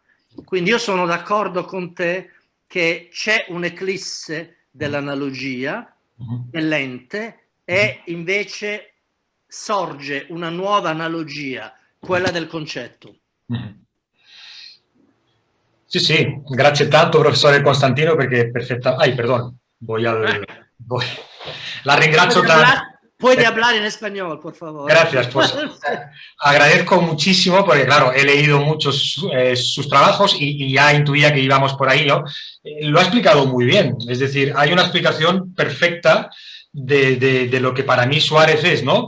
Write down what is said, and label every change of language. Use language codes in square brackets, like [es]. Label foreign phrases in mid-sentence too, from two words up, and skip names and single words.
[it] Quindi io sono d'accordo con te che c'è un'eclisse dell'analogia dell'ente e invece sorge una nuova analogia, quella del concetto. Sì, sì, grazie tanto professore Costantino perché è perfetta. Ay, perdón, la ringrazio tanto. [es] Puede hablar en español, por favor. Gracias, pues agradezco muchísimo porque, claro, he leído muchos sus trabajos y ya intuía que íbamos por ahí, ¿no? Lo ha explicado muy bien, es decir, hay una explicación perfecta de lo que para mí Suárez es, ¿no?